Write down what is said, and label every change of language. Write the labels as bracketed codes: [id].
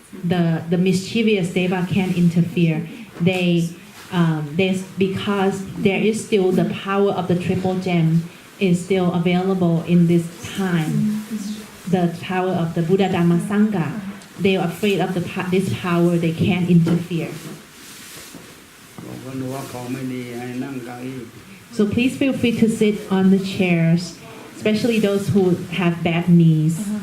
[en] The mischievous deva can't interfere. They because there is still the power of the triple gem is still available in this time. The power of the Buddha Dhamma Sangha. They are afraid of this power. They can't interfere. [th] บอกคนรู้ว่าของไม่ดีให้นั่งเก้าอี้ [en] So please feel free to sit on the chairs, especially those who have bad knees.